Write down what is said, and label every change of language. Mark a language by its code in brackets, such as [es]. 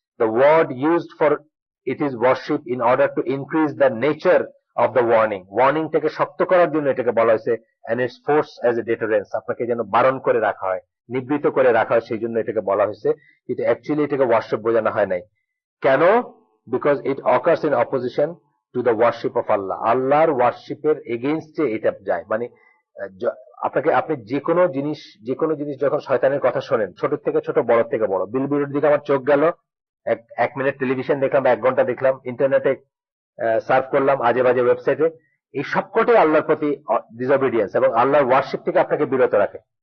[en] The word used for it is worship in order to increase the nature of the warning, [bn] warning থেকে শক্ত করার জন্য এটাকে বলা হয়েছে, [en] and its force as a deterrence, [bn] আপনাকে যেন বারণ করে রাখা হয়, নিবৃত করে রাখা হয়, সেই জন্য এটাকে বলা হয়েছে। কিন্তু অ্যাকচুয়ালি এটাকে ওয়ার্শিপ বোঝানো হয় নাই। কেন? [en] Because it occurs in opposition to the worship of Allah, [bn] আল্লাহর ওয়ার্শিপের এগেইনস্টে এটা যায়। মানে আপনি যে কোনো জিনিস যখন শয়তানের কথা শোনেন, ছোট থেকে ছোট, বড় থেকে বড়, বিলবোর্ডের দিকে আমার চোখ গেল, এক মিনিট টেলিভিশন দেখলাম বা 1 ঘন্টা দেখলাম, ইন্টারনেটে সার্চ করলাম আজে বাজে ওয়েবসাইটে, এই সবকটাই আল্লাহর প্রতি ডিসঅবিডিয়েন্স এবং আল্লাহর ওয়ার্শিপ থেকে আপনাকে বিরত রাখে।